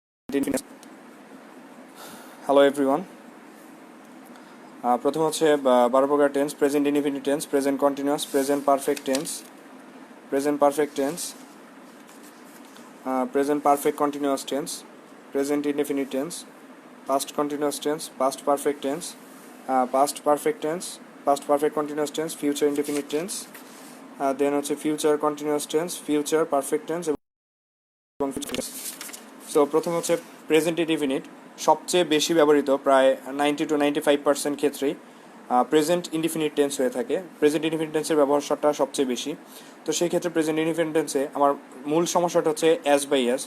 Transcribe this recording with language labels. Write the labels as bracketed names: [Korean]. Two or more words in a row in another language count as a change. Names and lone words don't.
[English] Hello everyone. [Bangla] প্রথম হচ্ছে 12 প্রকার [English] tense: present indefinite tense, present continuous, present perfect tense, present perfect tense, present perfect continuous tense, present indefinite tense, past continuous tense, past perfect tense, past perfect tense, past perfect continuous tense, future indefinite tense, then হচ্ছে future continuous tense, future perfect tense এবং future tense. [Bangla] সো প্রথম হচ্ছে [English] present indefinite. [Bangla] সবচেয়ে বেশি ব্যবহৃত, প্রায় 90 to 95% ক্ষেত্রেই [English] present indefinite tense [Bangla] হয়ে থাকে। [English] present indefinite tense-er [Bangla] ব্যবহারটা সবচেয়ে বেশি। তো সেই ক্ষেত্রে [English] present indefinite tense-e [Bangla] আমার মূল সমস্যাটা হচ্ছে [English] as by as.